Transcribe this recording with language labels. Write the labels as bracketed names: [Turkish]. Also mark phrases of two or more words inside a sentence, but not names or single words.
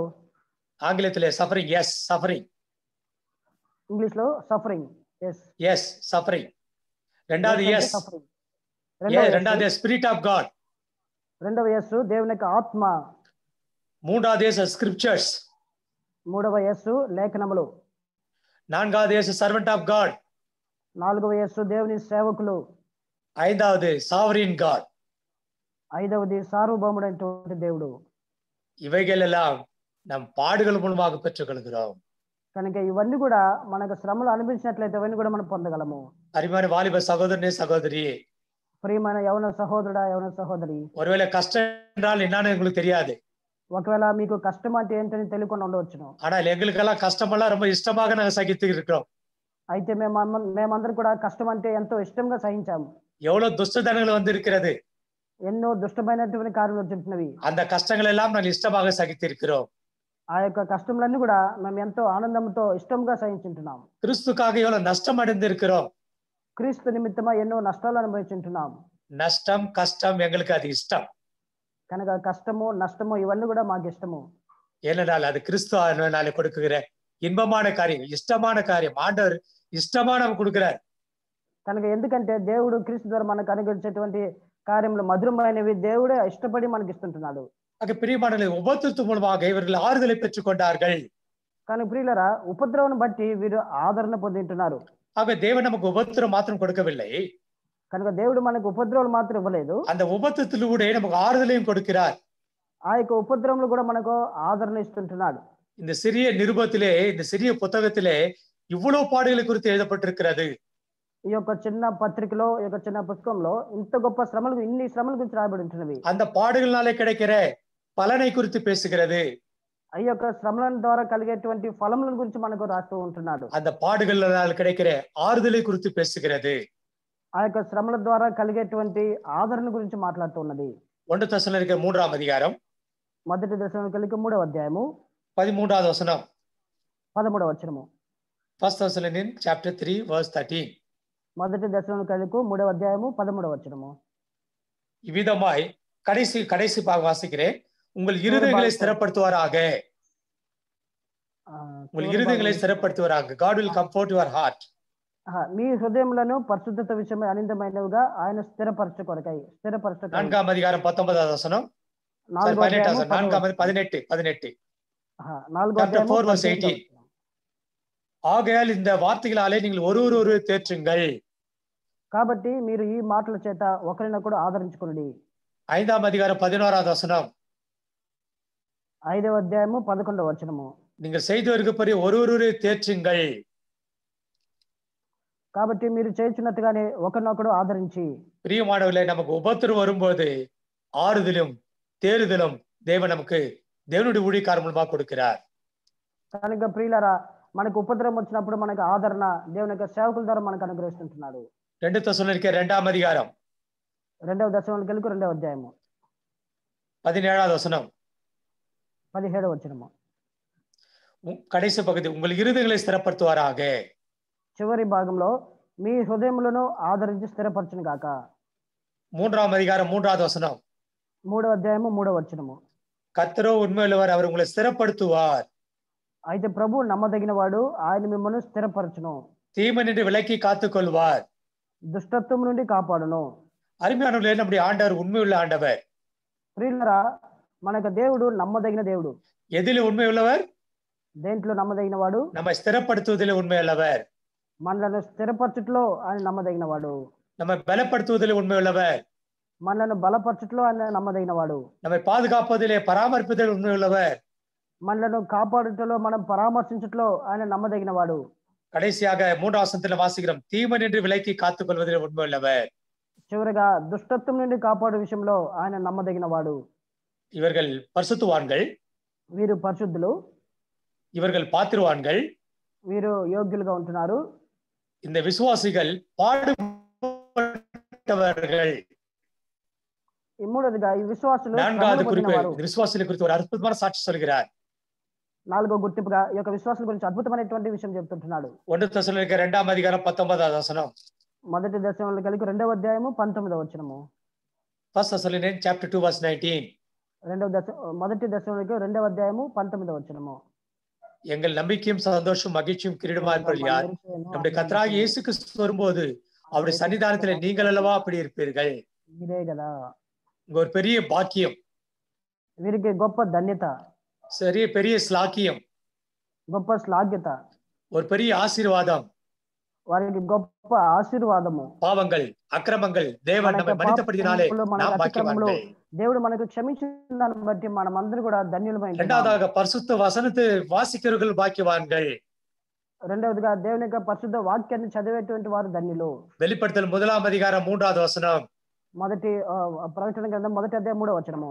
[English] ఆంగ్లத்திலே suffering, S suffering, [Telugu] ఇంగ్లీష్ లో సఫరింగ్, ఎస్ [English] S suffering. [Telugu] రెండవది ఎస్, రెండవది [English] Spirit of God. [Telugu] రెండవ ఎస్ దేవుని యొక్క ఆత్మ. [Tamil] மூன்றாவது [English] S Scriptures. [Telugu] మూడవ ఎస్ లేఖనములు. [Tamil] நான்காவது [English] S servant of God. [Telugu] నాలుగవ ఎస్ దేవుని సేవకులు. [Tamil] ஐந்தாவது [English] sovereign God. [Telugu] ఐదవది సార్వభౌముడైనటువంటి దేవుడు. [Tamil] இவைகள் எல்லாம் நம் பாடுகள் மூலமாக பெற்றுக்கொள்கிறோம். [Telugu] కనుక ఇవన్నీ కూడా మనకు శ్రమలు అనిపించినట్లయితే ఇవన్నీ కూడా మనం పొందగలము. [Tamil] அருமையான வாலிப சகோதரனே சகோதரி, [Telugu] ప్రియమైన యవన సహోదరుడా, యవన సహోదరి, [Tamil] ஒருவேளை கஷ்டம் என்றால் என்னன்னு உங்களுக்கு தெரியாது. [Telugu] ఒకవేళ మీకు కష్టం అంటే ఏంటని తెలియకుండా ఉండవచ్చును. [Tamil] ஆனால் எங்களுக்கெல்லாம் கஷ்டமெல்லாம் ரொம்ப இஷ்டமாக நாங்கள் சகித்து இருக்கிறோம். [Telugu] అయితే మేమందరం కూడా కష్టం అంటే ఎంతో ఇష్టంగా సహించాము. [Tamil] எவ்வளவு துஷ்டதனங்கள் வந்து இருக்கிறது, [Telugu] ఎన్నో దుష్టమైనటువంటి కార్యాలు జరుగుతున్నవి. [Tamil] அந்த கஷ்டங்கள் எல்லாம் நாங்கள் இஷ்டமாக சகித்து இருக்கிறோம். [Telugu] ఆ యొక్క కష్టములన్నీ కూడా మేము ఎంతో ఆనందంతో ఇష్టంగా సహించుంటున్నాం. [Tamil] கிறிஸ்துக்காக எவ்வளவு நஷ்டம் அடைந்திருக்கிறோம். [Telugu] క్రీస్తు నిమిత్తమా ఎన్నో నష్టాలు అనుభవించుంటున్నాం. [Tamil] நஷ்டம் கஷ்டம் எங்களுக்கு அது இஷ்டம். [Telugu] కనుక కష్టము నష్టము ఇవన్నీ కూడా మాకు ఇష్టము. [Tamil] ஏனென்றால் அது கிறிஸ்துவ கொடுக்குகிற இன்பமான காரியம், இஷ்டமான காரியம். ஆண்டவர் இஷ்டமா நமக்கு கொடுக்கிறார். [Telugu] కనుక ఎందుకంటే దేవుడు క్రీస్తు ద్వారా మనకు అనుగ్రహించేటువంటి కార్యములు మధురమైనవి దేవుడే ఇష్టపడి మనకి ఇస్తుంటున్నాడు. [Tamil] ஆக பிரியமானவர்களே, உபத்திரத்து மூலமாக இவர்கள் ஆறுதலை பெற்றுக் கொண்டார்கள். [Telugu] కానీ ప్రియులరా, ఉపద్రవం బట్టి వీరు ఆదరణ పొందింటున్నారు. [Tamil] ஆக தேவன் நமக்கு உபத்திரம் மாத்திரம் கொடுக்கவில்லை, [Telugu] కనుక దేవుడు మనకు ఉపద్రవాలు మాత్రం ఇవ్వలేదు, [Tamil] அந்த உபத்திரத்திலூടെ நமக்கு ஆறுதலையும் கொடுக்கிறார். [Telugu] ఆ యొక్క ఉపద్రవములు కూడా మనకు ఆదరణ ఇస్తుంటున్నాడు. [Tamil] இந்த சிறிய நிருபத்திலே, இந்த சிறிய புத்தகத்திலே இவ்வளவு பாடுகளை குறித்து எழுதப்பட்டிருக்கிறது. [Telugu] ఈ యొక్క చిన్న పత్రికలో, ఈ యొక్క చిన్న పుస్తకంలో ఇంత గొప్ప శ్రమలు, ఇన్ని శ్రమల గురించి రాయబడి ఉంటున్నవి. [Tamil] அந்த பாடுகளினாலே கிடைக்கிற பலனை குறித்து பேசுகிறது. [Telugu] ఈ యొక్క శ్రమల ద్వారా కలిగేటువంటి ఫలముల గురించి మనకు రాస్తూ ఉంటున్నాడు. [Tamil] அந்த பாடுகளினால் கிடைக்கிற ஆறுதலை குறித்து பேசுகிறது. [Telugu] ఆ యొక్క శ్రమల ద్వారా కలిగేటువంటి ఆదరణ గురించి మాట్లాడుతూ ఉన్నది. [Tamil] 1 தெசலோனிக்கேயர் 3ஆம் அதிகாரம், [Telugu] మొదటి దశలోనికైలకు 3వ అధ్యాయము [Tamil] 13வது வசனம். [Telugu] 13వ వచనము. [English] 1 Thessalonians chapter 3 verse 13. [Telugu] మొదటి దశలోనికైలకు 3వ అధ్యాయము 13వ వచనము. [Tamil] இவ்விதமாய் கடைசி பாக வாசிக்கிறேன். உங்கள் இருதயங்களை ஸ்திரப்படுத்துவாராக. உங்கள் இருதயங்களை ஸ்திரப்படுத்துவாராக. [English] God will comfort your heart. [Telugu] మీ హృదయములను పరిశుద్ధత విషయమై ఆనందమైనవిగా ఆయన స్థిరపరచుకొరకై. [Tamil] 4ஆம் அதிகாரம் 19வது வசனம். 18. [English] Chapter 4 verse 18. [Tamil] ஆகையால் இந்த வார்த்தைகளாலே நீங்கள் ஒருவர் தேற்றுங்கள். [Telugu] కాబట్టి మీరు ఈ మాటల చేత ఒకరినొకడు ఆదరించుకొనుడి. [Tamil] 5ஆம் அதிகாரம் 11வது வசனம். [Telugu] 5వ అధ్యాయము 11వ వచనము. [Tamil] நீங்கள் செய்து வருகிறபடி ஒருவரை தேற்றுங்கள். [Telugu] కాబట్టి మీరు చేయుచున్నట్టుగానే ఒకరినొకడు ఆదరించి. [Tamil] பிரியமானவர்களே, நமக்கு உபத்திரம் வரும்போது ஆறுதலும் தேறுதலும் தேவன் நமக்கு தேவனுடைய ஊழியக்காரர் மூலமாக கொடுக்கிறார். [Telugu] కనుక ప్రియులారా, మనకు ఉపద్రవం వచ్చినప్పుడు మనకు ఆదరణ దేవుని యొక్క సేవకుల ద్వారా మనకు అనుగ్రహిస్తుంటున్నాడు. [Tamil] 2 தெசலோனிக்கேயர் 2ஆம் அதிகாரம் [Telugu] 2వ దశలోనికైలకు 2వ అధ్యాయము [Tamil] 17வது வசனம். [Telugu] 17వ వచనము. [Tamil] கடைசி பகுதி, உங்கள் இருதயங்களை ஸ்திரப்படுத்துவாராக. [Telugu] చివరి భాగంలో మీ హృదయములను ఆదరించి స్థిరపరచును గాక. [Tamil] 3ஆம் அதிகாரம் 3வது வசனம். [Telugu] 3వ అధ్యాయము 3వ వచనము. [Tamil] கர்த்தரோ உண்மையுள்ளவர், அவர் உங்களை ஸ்திரப்படுத்துவார். [Telugu] అయితే ప్రభు నమ్మదగిన వాడు, ఆయన మిమ్మల్ని స్థిరపరచును. [Tamil] தீமை நின்று விலக்கி காத்துக்கொள்வார். [Telugu] దుష్టత్వం నుండి కాపాడును. [Tamil] அருமையானவர்களே, நம்முடைய ஆண்டவர் உண்மையுள்ள ஆண்டவர். [Telugu] ప్రియులారా, మనకు దేవుడు నమ్మదగిన దేవుడు. [Tamil] எதில் உண்மையுள்ளவர்? [Telugu] దేంట్లో నమ్మదగిన వాడు? [Tamil] நம்மை ஸ்திரப்படுத்துவதில் உண்மையுள்ளவர். [Telugu] మనలను స్థిరపరచుట్లో ఆయన నమ్మదగిన వాడు. [Tamil] நம்மை பலப்படுத்துவதில் உண்மையுள்ளவர். [Telugu] మనలను బలపరచుట్లో ఆయన నమ్మదగిన వాడు. [Tamil] நம்மை பாதுகாப்பதிலே பராமரிப்பதில் உண்மையுள்ளவர். [Telugu] మనలను కాపాడుటలో మనం పరామర్శించట్లో ఆయన నమ్మదగిన వాడు. [Tamil] கடைசியாக 3ஆம் வசனத்தில் வாசிக்கிறோம், தீமை நின்று விலக்கி காத்துக் கொள்வதில் உண்மை உள்ளவர். [Telugu] చివరిగా దుష్టత్వం నుండి కాపాడు విషయంలో ఆయన నమ్మదగిన వాడు. [Tamil] இவர்கள் பரிசுத்தவான்கள், [Telugu] వీరు పరిశుద్ధులు, [Tamil] இவர்கள் பாத்திரவான்கள். [Telugu] వీరు యోగ్యులుగా ఉంటున్నారు. [Tamil] இந்த விசுவாசிகள் பாடுபட்டவர்கள். [Telugu] మూడోదిగా ఈ విశ్వాసులు [Tamil] நான்காவது [Telugu] శ్రమలు [Tamil] குறிப்பு, [Telugu] పొందినవారు. [Tamil] இந்த விசுவாசிகளை குறித்து ஒரு அற்புதமான சாட்சி சொல்கிறார். [Telugu] నాలుగో గుర్తింపుగా ఈ యొక్క విశ్వాసుల గురించి అద్భుతమైనటువంటి విషయం చెప్తుంటున్నాడు. [Tamil] 1 தெசலோனிக்கேயர் 2ஆம் அதிகாரம் 19ஆவது வசனம். [Telugu] మొదటి దశలోనికైలకు 2వ అధ్యాయము 19వ వచనము. [English] 1 Thessalonians chapter 2 verse 19. [Telugu] మొదటి దశలోనికైలకు 2వ అధ్యాయము 19వ వచనము. [Tamil] எங்கள் நம்பிக்கையும் சந்தோஷம் மகிழ்ச்சியும் கிரீடமா இருப்பது யார்? நம்முடைய கர்த்தராகிய இயேசு கிறிஸ்து வரும்போது அவருடைய சன்னிதானத்திலே நீங்கள் அல்லவா அப்படி இருப்பீர்கள். [Telugu] ఇదే కదా [Tamil] இங்க ஒரு பெரிய பாக்கியம், [Telugu] వీరికి గొప్ప ధన్యత, [Tamil] சரிய பெரிய ஸ்லாக்கியம், [Telugu] గొప్ప శ్లాఘ్యత, [Tamil] ஒரு பெரிய ஆசீர்வாதம். [Telugu] వారికి గొప్ప ఆశీర్వాదము. [Tamil] பாவங்கள் அக்கிரமங்கள் தேவன் நம்மை மன்னித்தபடியினாலே நாம் பாக்கியவான்கள். [Telugu] దేవుడు మనకు క్షమించిన దాన్ని బట్టి మనం అందరూ కూడా ధన్యులమై ఉన్నాం. [Tamil] இரண்டாவதாக பரிசுத்த வசனத்தை வாசிக்கிறவர்கள் பாக்கியவான்கள். [Telugu] రెండవదిగా దేవుని యొక్క పరిశుద్ధ వాక్యాన్ని చదివేటువంటి వారు ధన్యులు. [Tamil] வெளிப்படுத்தல் 1ஆம் அதிகாரம் 3வது வசனம். [Telugu] మొదటి ప్రకటన గ్రంథం 1వ అధ్యాయం 3వ వచనము.